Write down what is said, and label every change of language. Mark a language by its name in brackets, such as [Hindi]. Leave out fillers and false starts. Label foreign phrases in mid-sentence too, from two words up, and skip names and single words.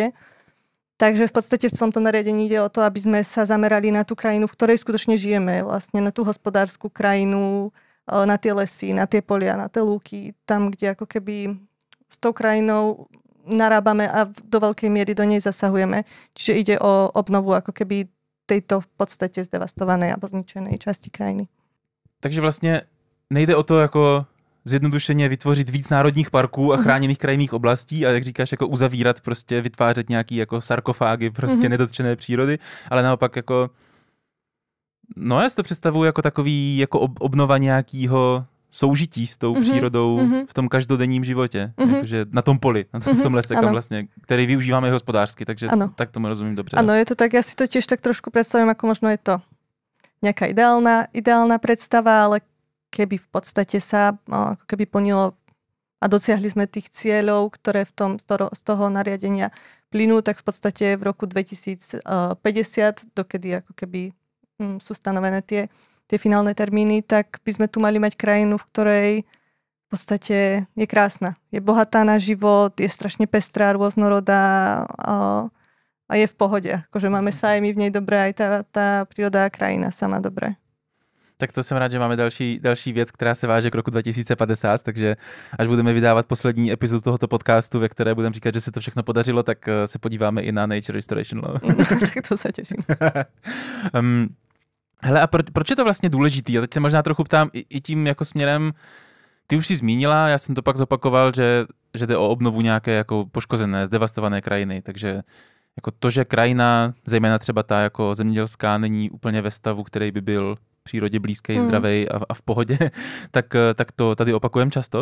[Slovak] Takže v podstate v tomto nariadení ide o to, aby sme sa zamerali na tú krajinu, v ktorej skutočne žijeme, vlastne na tú hospodárskú krajinu, na tie lesy, na tie polia, na tie lúky, tam, kde ako keby s tou krajinou narábame a do veľkej miery do nej zasahujeme. Čiže ide o obnovu ako keby tejto v podstate zdevastovanej alebo zničenej časti krajiny. [Czech] Takže vlastně nejde o to jako zjednodušeně vytvořit víc národních parků a chráněných krajinných oblastí a jak říkáš, jako uzavírat, prostě vytvářet nějaký jako sarkofágy prostě nedotčené přírody, ale naopak jako no já si to představuji jako takový jako obnova nějakého soužití s tou přírodou v tom každodenním životě. Jakože na tom poli, v tom lese, kam vlastně, který využíváme hospodářsky, takže tak tomu rozumím dobře. [Slovak] Áno, je to tak, ja si to tiež tak trošku predstavím, ako možno je to nejaká ideálna predstava, ale keby v podstate sa ako keby plnilo a dosiahli sme tých cieľov, ktoré z toho nariadenia plynú, tak v podstate v roku 2050, dokedy ako keby sú stanovené tie finálne termíny, tak by sme tu mali mať krajinu, v ktorej v podstate je krásna. Je bohatá na život, je strašne pestrá, rôznorodá a je v pohode. Akože máme sa aj my v nej dobré, aj tá príroda a krajina sa má dobré. [Czech] Tak to jsem rád, že máme další věc, která se váže k roku 2050, takže až budeme vydávat poslední epizodu tohoto podcastu, ve které budeme říkat, že se to všechno podařilo, tak se podíváme i na Nature Restoration Law. Tak to se těším. Hele, a proč je to vlastně důležitý? A teď se možná trochu ptám i tím jako směrem, ty už si zmínila, já jsem to pak zopakoval, že jde o obnovu nějaké jako poškozené, zdevastované krajiny, takže jako to, že krajina, zejména třeba ta jako zemědělská, není úplně ve stavu, který by byl přírodě blízký, zdravej a v pohodě, tak to tady opakujeme často.